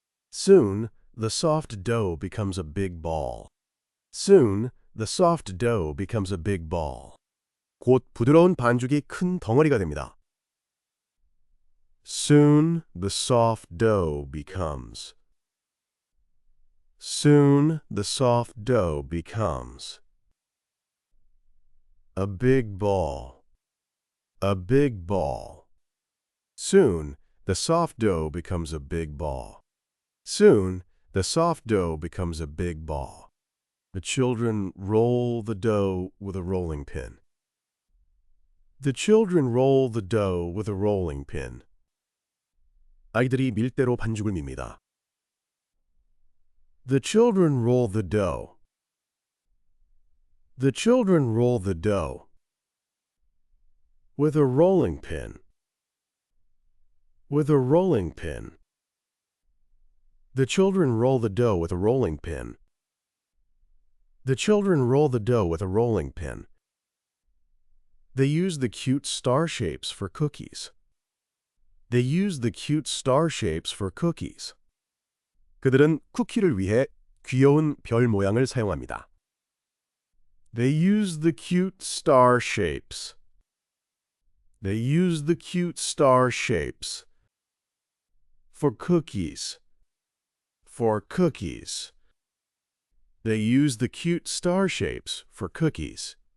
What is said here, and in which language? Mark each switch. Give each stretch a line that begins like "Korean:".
English: Soon, the soft dough becomes a big ball. Soon, the soft dough becomes a big ball.
Korean: 곧 부드러운 반죽이 큰 덩어리가 됩니다.
English: Soon, the soft dough becomes. Soon, the soft dough becomes a big ball. A big ball. Soon, the soft dough becomes a big ball. Soon, the soft dough becomes a big ball. The children roll the dough with a rolling pin. The children roll the dough with a rolling pin.
Korean: 아이들이 밀대로 반죽을 밉니다.
English: The children roll the dough. The children roll the dough with a rolling pin. With a rolling pin. The children roll the dough with a rolling pin. The children roll the dough with a rolling pin. They use the cute star shapes for cookies. They use the cute star shapes for cookies.
Korean: 그들은 쿠키를 위해 귀여운 별 모양을 사용합니다.
English: They use the cute star shapes. They use the cute star shapes for cookies. For cookies. They use the cute star shapes for cookies.